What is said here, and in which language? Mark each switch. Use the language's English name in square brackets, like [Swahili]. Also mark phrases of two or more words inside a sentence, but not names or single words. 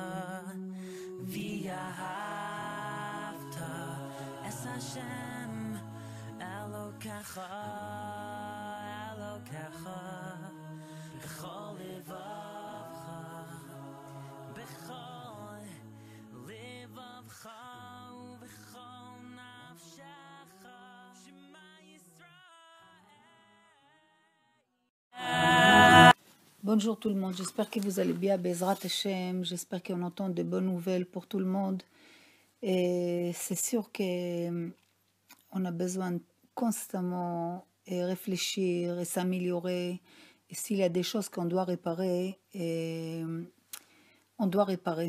[Hebrew] ואהבת את השם אלוקיך בכל לבבך בכל לבבך ובכל נפשך שמע ישראל. [French] Bonjour tout le monde, j'espère que vous allez bien, [Hebrew] בעזרת השם, [French] j'espère qu'on entend de bonnes nouvelles pour tout le monde. Et c'est sûr qu'on a besoin constamment de réfléchir et s'améliorer. Et s'il y a des choses qu'on doit réparer, on doit réparer.